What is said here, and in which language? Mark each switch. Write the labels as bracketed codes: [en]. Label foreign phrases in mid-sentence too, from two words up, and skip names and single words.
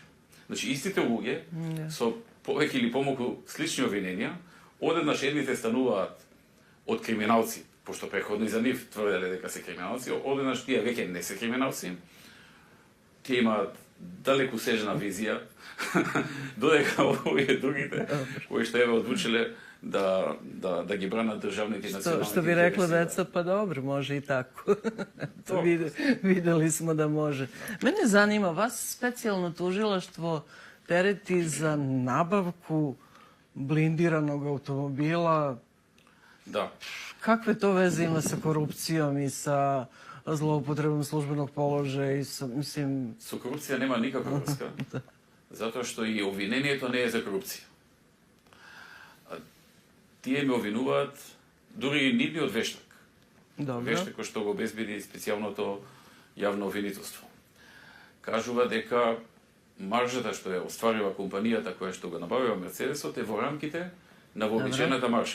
[mk] Значи, истите луѓе со повеќе или помалку слични обвиненија, одеднаш едните стануваат од криминалци, пошто преходно и за нив тврделе дека се криминалци, одеднаш тие веќе не се криминалци, тие имаат далеку сежна визија, додека овие другите, кои што еве одлучиле да ги бранат државните и националните интереси. [sr] Što bi rekla deca, pa dobro, može i tako. Videli smo da može. Mene zanima, vas specijalno tužilaštvo tereti za nabavku blindiranog automobila. Da. Kakve to veze ima sa korupcijom i sa zloupotrebom službenog položaja i sa, mislim... [mk] Со корупција нема никаква врска, затоа што и обвинението не е за корупција. Тие ме обвинуваат дури нивниот вештак. Вештак кој што го обезбеди специјалното јавно обвинителство. Кажува дека маржата што е остварила компанијата која што го набавила Мерцедесот е во рамките на вообичаената маржа.